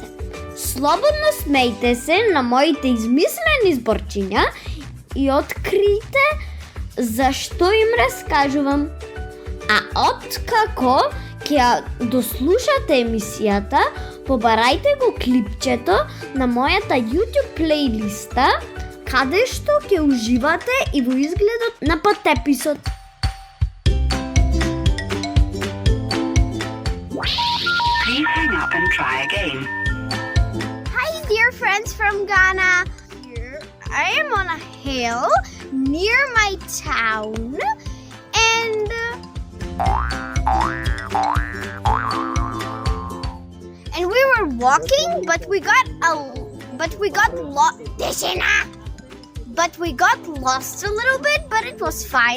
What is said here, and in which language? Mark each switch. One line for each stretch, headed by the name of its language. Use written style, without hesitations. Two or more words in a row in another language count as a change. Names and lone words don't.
Macedonian: Слободно смејте се на моите измислени зборчиња и открите зашто им раскажувам. А откако ќе дослушате емисијата, побарајте го клипчето на мојата YouTube плейлиста, каде што ќе уживате и во изгледот на потеписот.
English: Please hang up and try again. Hi, dear friends from Ghana. Here I am on a hill near my town, and we were walking, but we got lost a little bit, but it was fine.